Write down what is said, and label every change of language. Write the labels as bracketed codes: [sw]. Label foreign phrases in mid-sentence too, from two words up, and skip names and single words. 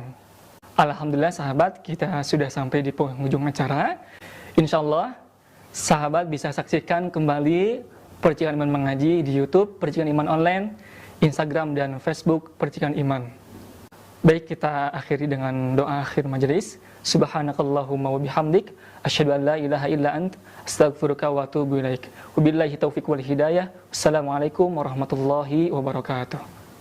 [id] Alhamdulillah sahabat, kita sudah sampai di penghujung acara. [ar] إن شاء الله [id] sahabat bisa saksikan kembali Percikan Iman Mengaji di YouTube Percikan Iman Online, Instagram dan Facebook Percikan Iman. Baik, kita akhiri dengan doa akhir majelis. [ar] سبحانك اللهم وبحمدك أشهد أن لا إله إلا أنت أستغفرك وأتوب إليك. وبالله التوفيق والهداية. والسلام عليكم ورحمة الله وبركاته.